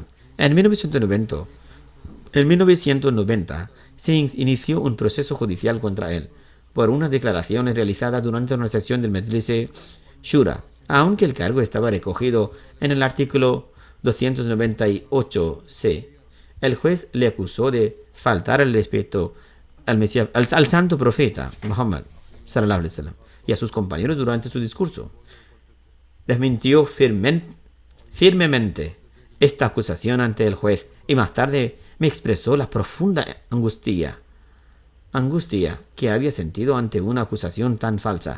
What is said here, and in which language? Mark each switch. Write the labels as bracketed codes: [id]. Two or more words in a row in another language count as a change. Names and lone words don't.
[es] En 1990 se inició un proceso judicial contra él por unas declaraciones realizadas durante una sesión del Majlis Shura, aunque el cargo estaba recogido en el artículo 298c. El juez le acusó de faltar el respeto al santo profeta Muhammad [ar] صلى الله عليه وسلم [es] y a sus compañeros durante su discurso. Desmintió firmemente esta acusación ante el juez y más tarde me expresó la profunda angustia que había sentido ante una acusación tan falsa.